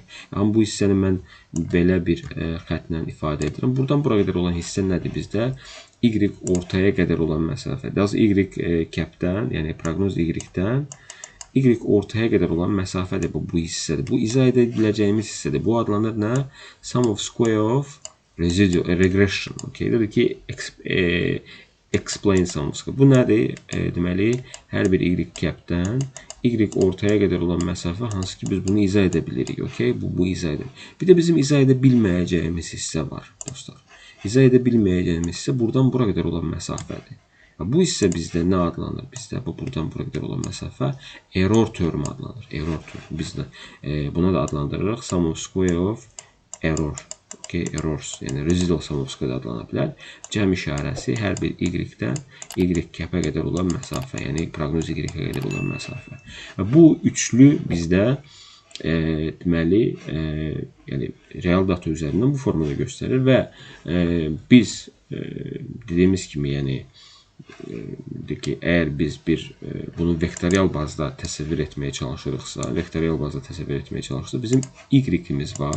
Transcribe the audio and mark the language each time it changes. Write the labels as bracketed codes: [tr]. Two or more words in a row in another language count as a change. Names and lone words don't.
[az] Amma bu hissəni mən belə bir xətlə ifadə edirəm. Buradan bura qədər olan hissə nədir bizdə? Y ortaya qədər olan məsafə. Daha y kəpdən, yəni proqnoz y-dən y ortaya qədər olan məsafədir bu hissədir. Bu izah edə biləcəyimiz hissədir. Bu adlanır nə? [en] Sum of square of residual regression. Okay, [az] dedik ki [en] explain sum of square. [az] Bu nədir? Deməli, hər bir y kəpdən y ortaya qədər olan məsafə hansı ki biz bunu izah edə bilirik. Okay, bu izah edir. Bir də bizim izah edə bilməyəcəyimiz hissə var, dostlar. İzah edə bilməyəcəyimiz hissə buradan bura qədər olan məsafədir. Bu hissə bizdə nə adlanır? Bizdə bu buradan bura qədər olan məsafə [en] error term [az] adlanır. [en] Error term. [az] Biz də buna da adlandırırıq [en] sum of square of error. Okay, errors, yəni residual sum of square [az] adlana bilər. Cəm işarəsi hər bir y-dən y kəpə qədər olan məsafə, yəni proqnoz y-ə qədər olan məsafə. Bu üçlü bizdə deməli, yəni real data üzərindən bu formada göstərir və biz dediyimiz kimi, yəni əgər biz bunu vektorial bazda təsəvvür etməyə çalışırıqsa, bizim y-imiz var.